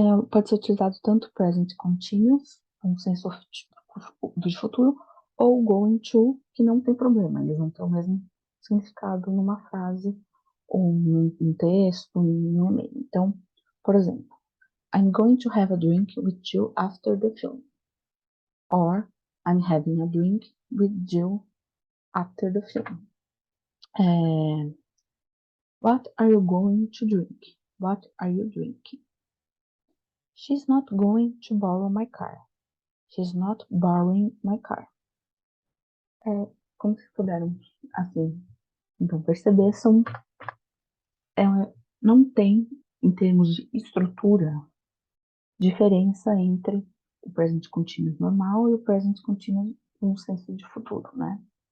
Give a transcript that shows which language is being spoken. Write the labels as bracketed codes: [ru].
[pt] pode ser utilizado tanto present continuous, um senso do futuro, ou going to, que não tem problema, eles vão ter o mesmo significado numa frase, ou num texto, num e-mail. Então, por exemplo, [en] I'm going to have a drink with you after the film. Or, I'm having a drink with you after the film. What are you going to drink? What are you drinking? She's not going to borrow my car. She's not borrowing my car. [pt] Como vocês puderam, assim, então perceber, não tem, em termos de estrutura, diferença entre o present continuous normal e o present continuous no senso de futuro, né?